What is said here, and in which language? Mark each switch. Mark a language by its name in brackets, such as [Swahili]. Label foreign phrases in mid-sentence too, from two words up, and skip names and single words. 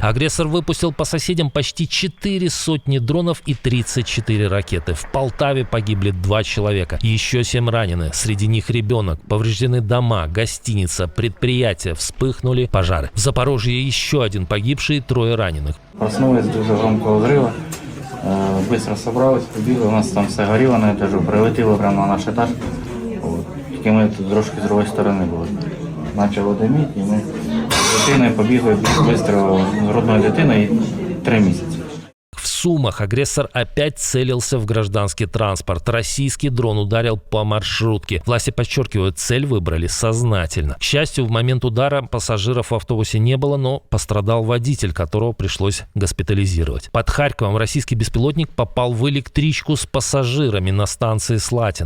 [Russian] Агрессор выпустил по соседям почти 400 дронов и 34 ракеты. В Полтаве погибли 2 человека, еще 7 ранены. Среди них ребенок. Повреждены дома, гостиница, предприятия, вспыхнули пожары. В Запорожье еще 1 погибший, 3 раненых. Проснулась дуже громкого взрыва. Быстро собралась, [Ukrainian] побігли, у нас там все горіло на етажу, прилетіло прямо на наш етаж. Тільки ми тут трошки з другої сторони були. Почало диміти, і ми з дитиною побігли швидко, з грудною дитиною, 3 місяці. [Russian] В Сумах агрессор опять целился в гражданский транспорт. Российский дрон ударил по маршрутке. Власти подчеркивают, цель выбрали сознательно. К счастью, в момент удара пассажиров в автобусе не было, но пострадал водитель, которого пришлось госпитализировать. Под Харьковом российский беспилотник попал в электричку с пассажирами на станции Слатина.